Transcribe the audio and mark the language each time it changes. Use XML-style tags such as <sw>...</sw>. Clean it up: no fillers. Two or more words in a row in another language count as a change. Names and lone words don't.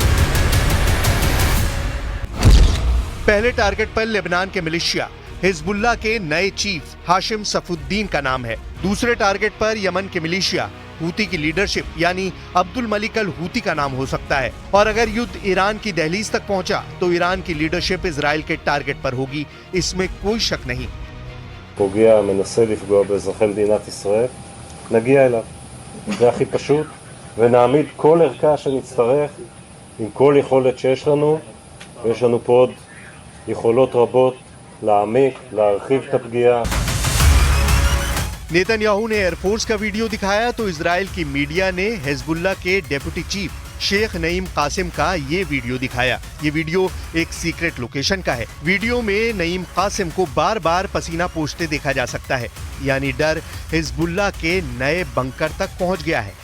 <hi>पहले टारगेट पर लेबनान के मिलिशिया हिजबुल्ला के नए चीफ हाशिम सफुद्दीन का नाम है। दूसरे टारगेट पर यमन के मिलिशिया हूती की लीडरशिप यानी अब्दुल मलिक अल हूती का नाम हो सकता है। और अगर युद्ध ईरान की दहलीज तक पहुंचा तो ईरान की लीडरशिप इजराइल के टारगेट पर होगी, इसमें कोई शक नहीं।</hi> <he>פוגע, מנסה לפגוע באזרחי מדינת ישראל, נגיע אליו. זה הכי פשוט, ונעמיד כל ערכה שנצטרך עם כל יכולת שיש לנו, ויש לנו פה עוד יכולות רבות להעמיק, להרחיב את הפגיעה.</he> <hi>नेतन्याहू ने एयरफोर्स का वीडियो दिखाया तो इजराइल की मीडिया ने हिजबुल्लाह के</hi> <en>deputy chief</en> <hi>शेख नईम कासिम का ये वीडियो दिखाया। ये वीडियो एक</hi> <en>secret location</en> <hi>का है। वीडियो में नईम कासिम को बार बार पसीना पोंछते देखा जा सकता है, यानी डर हिजबुल्लाह के नए बंकर तक पहुंच गया है।</hi>